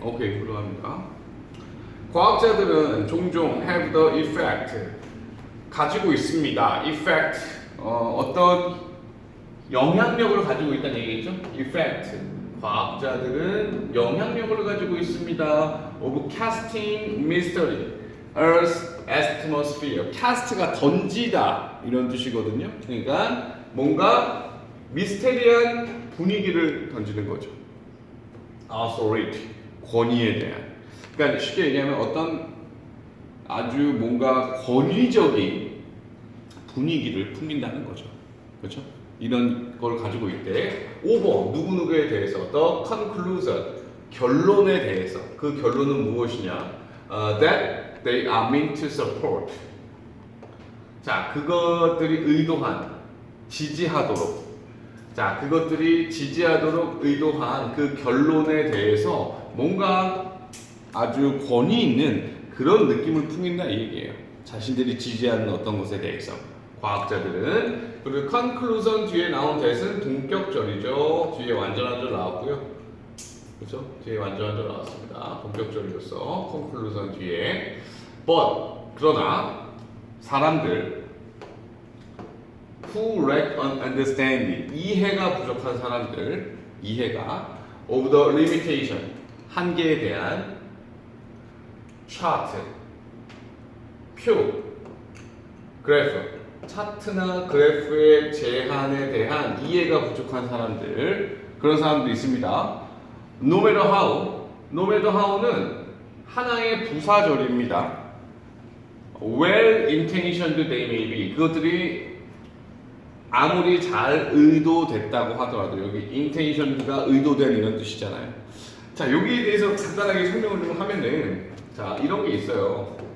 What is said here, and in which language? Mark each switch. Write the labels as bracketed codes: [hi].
[ko] 오케이, 훌륭합니다. 과학자들은 종종 [en] have the effect, [ko] 가지고 있습니다. effect, 어떤 영향력을 가지고 있다는 얘기겠죠? effect. 과학자들은 영향력을 가지고 있습니다. [en] of casting mystery, Earth's atmosphere. [ko] cast가 던지다 이런 뜻이거든요. 그러니까 뭔가 미스테리한 분위기를 던지는 거죠. authority, 권위에 대한. 그러니까 쉽게 얘기하면 어떤 아주 뭔가 권위적인 분위기를 풍긴다는 거죠. 그렇죠? 이런 걸 가지고 있대. 5번 누구누구에 대해서 [en] the conclusion, [ko] 결론에 대해서. 그 결론은 무엇이냐? [en] That they are meant to support. [ko] 자, 그것들이 의도한, 지지하도록. 자, 그것들이 지지하도록 의도한 그 결론에 대해서 뭔가 아주 권위 있는 그런 느낌을 풍긴다 이 얘기예요. 자신들이 지지하는 어떤 것에 대해서. 과학자들은. 그리고 conclusion 뒤에 나온 that은 동격절이죠. 뒤에 완전한절 나왔고요. 그렇죠? 뒤에 완전한절 나왔습니다. 동격절이었어. conclusion 뒤에. but 그러나 사람들 [en] who lack an understanding, [ko] 이해가 부족한 사람들, 이해가 [en] of the limitation, [ko] 한계에 대한 chart, 표, 그래프, 차트나 그래프의 제한에 대한 이해가 부족한 사람들, 그런 사람도 있습니다. [en] No matter how, no matter how는 [ko] 하나의 부사절입니다. [en] Well intentioned they may be, [ko] 그것들이 아무리 잘 의도됐다고 하더라도, 여기 intentioned가 의도된 이런 뜻이잖아요. 자, 여기에 대해서 간단하게 설명을 좀 하면은, 자, 이런 게 있어요.